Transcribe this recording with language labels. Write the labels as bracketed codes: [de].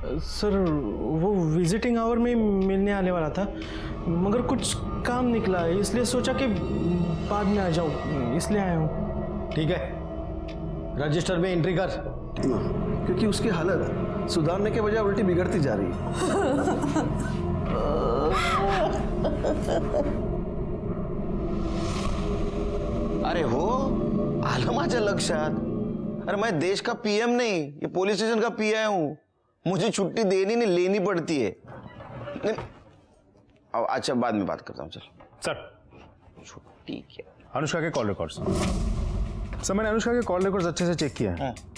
[hi] Sir वो visiting our में मिलने आने वाला था, मगर कुछ काम निकला, इसलिए सोचा कि बाद में आ जाऊँ, इसलिए आया हूँ। ठीक है, रजिस्टर में एंट्री कर। क्योंकि उसकी हालत सुधारने के बजाय उल्टी बिगड़ती जा रही है। [mr] अरे हो आलं माझ्या लक्षात। [hi] अरे मैं देश का पीएम नहीं, ये पुलिस स्टेशन का पीआई हूँ। मुझे छुट्टी देनी नहीं लेनी पड़ती है। नहीं, अच्छा बाद में बात करता हूँ। चल सर, छुट्टी क्या? अनुष्का के कॉल रिकॉर्ड्स। सर मैंने अनुष्का के कॉल रिकॉर्ड्स अच्छे से चेक किया है।